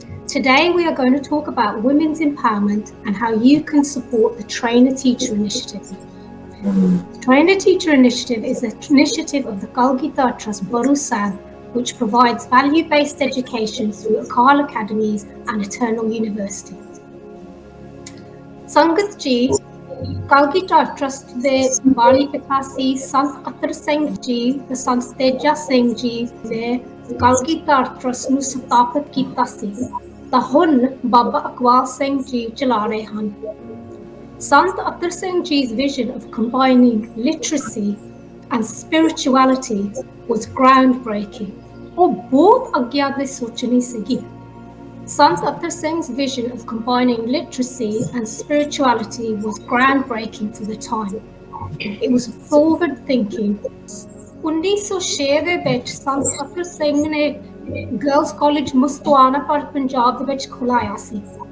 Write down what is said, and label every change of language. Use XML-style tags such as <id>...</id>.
<en>Today we are going to talk about women's empowerment and how you can support the Trainer Teacher Initiative. The Trainer Teacher Initiative is an initiative of the Kalgita Trust Baru Sahib, which provides value-based education through Akal Academies and Eternal University.</en> <pa>Sangat Ji, Kalgita Trust ਦੇ ਬਾਣੀ ਪਿਤਾ ਸੀ ਸੰਤ ਅਤਰ ਸਿੰਘ ਜੀ ਤੇ ਸੰਤ ਤੇਜਾ ਸਿੰਘ ਜੀ ਨੇ Kalgidhar trust ਨੂੰ ਸਥਾਪਿਤ ਕੀਤਾ ਸੀ ਤਾਂ ਹੁਣ ਬਾਬਾ ਅਕਵਾਲ ਸਿੰਘ ਜੀ ਚਲਾ ਰਹੇ ਹਨ।</pa> <en>Sant Atar Singh Ji's vision of combining literacy and spirituality was groundbreaking.</en> <pa>ਉਹ ਬਹੁਤ ਅੱਗੇ ਦੀ ਸੋਚਣੀ ਸੀਗੀ।</pa> <en>Sant Atar Singh's vision of combining literacy and spirituality was groundbreaking for the time. It was forward thinking.</en> <pa>1906 ਦੇ ਵਿੱਚ Sant Atar Singh ਨੇ girls college ਮੁਸਤਵਾਨਾ ਪਰ ਪੰਜਾਬ ਦੇ ਵਿੱਚ ਖੁਲਾਇਆ ਸੀ।</pa>